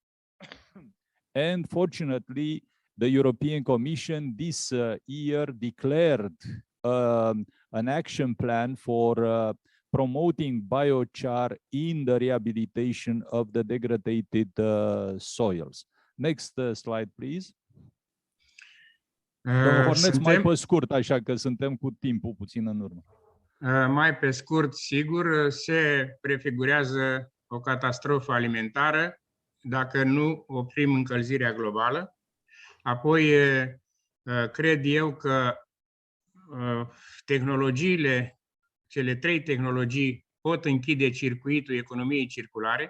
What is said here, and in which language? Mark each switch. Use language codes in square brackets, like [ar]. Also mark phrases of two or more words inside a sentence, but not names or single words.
[en] And fortunately, the European Commission this year declared an action plan for promoting biochar in the rehabilitation of the degraded soils. Next slide, please. [ro] Domnul Horneț, mai pe scurt, așa că suntem cu timpul puțin în urmă. Mai pe scurt, sigur, se prefigurează o catastrofă alimentară dacă nu oprim încălzirea globală. Apoi, cred eu că tehnologiile, cele 3 tehnologii pot închide circuitul economiei circulare.